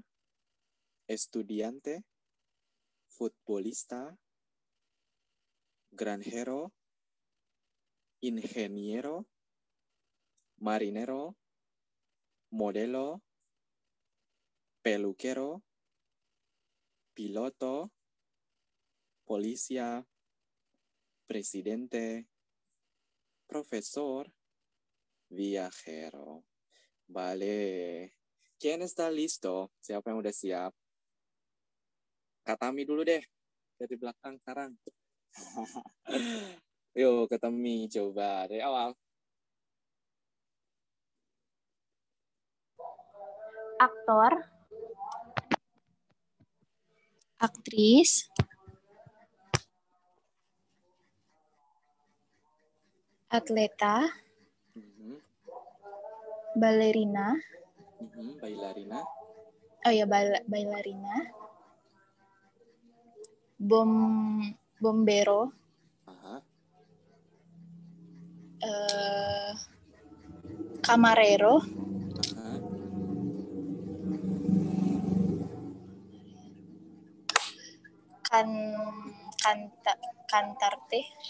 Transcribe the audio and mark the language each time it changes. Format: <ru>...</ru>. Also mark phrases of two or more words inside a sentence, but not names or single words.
<es>estudiante, futbolista, granjero, ingeniero, marinero, modelo, peluquero, piloto, policía, presidente, profesor, viajero. Vale. ¿Quién está listo?</es> <id>Siapa yang udah siap? Katami dulu deh. Dari belakang sekarang. Yuk, Katami coba dari awal.</id> <es>Aktor, aktris, atleta, balerina, Bailarina, oh ya bailarina, bombero, camarero, cantante.</es>